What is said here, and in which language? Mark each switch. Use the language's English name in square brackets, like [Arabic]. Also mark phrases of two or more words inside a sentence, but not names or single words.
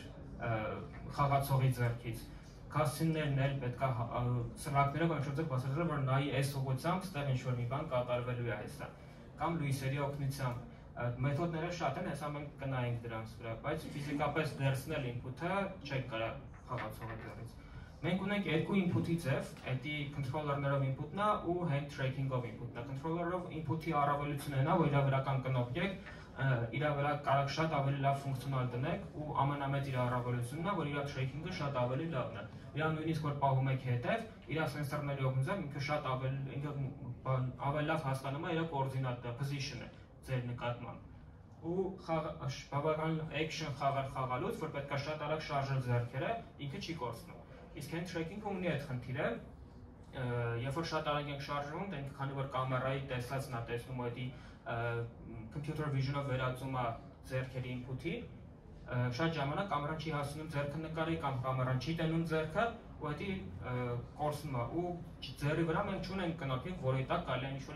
[Armenian] խաղացողի ձեռքից։ Cutscene-ներն էլ պետք է սրակներով ինչ-որ ձև բացատրել, որ նայի այս ուղղությամբ ստեղ ինչ-որ մի բան կատարվելու է հեսա։ Կամ լույսերի օգնությամբ մեթոդները շատ են, հեսա մենք կնայենք դրանց վրա, բայց ֆիզիկապես վերցնել input-ը չեք կարող խաղացողի ձեռքից։ Մենք ունենք երկու input-ի ձև, դա controller-ներով input-ն է ու [English] hand tracking- [Armenian] ով input-ն է։ Controller-ով input-ի առավելությունն է, որ իր վրա կան կնոպկեք, իր վրա կարող շատ ավելի լավ ֆունկցիոնալ դնեք ու ամենամեծ իր առավելությունն է, որ իր tracking-ը շատ ավելի լավն է։ Իր նույնիսկ որ պահում եք հետև, իր սենսորների օգնությամբ ինքը շատ ավելի լավ հասկանում է իր կոորդինատը, position-ը ձեր նկատմամբ։ Ու բավական action խաղալուց, որ պետք է շատ արագ շարժել ձեռքերը, ինքը չի կորցնում։ Իսկ [English] hand tracking- [Armenian] ը ունի այդ խնդիրը, երբ որ շատ արագ ենք շարժվում, դենք քանի որ կամերայի տեսածն է տեսնում այդ [English] computer vision- [Armenian] ով վերածում է ձեռքերի input-ի, շատ ժամանակ կամերան չի հասնում ձեռքը նկարի կամ կամերան չի տենում ձեռքը, ու դա կորցնում է ու ձեռի վրա մենք չունենք կնոպիկ, որի տակ կարելի է ինչ-որ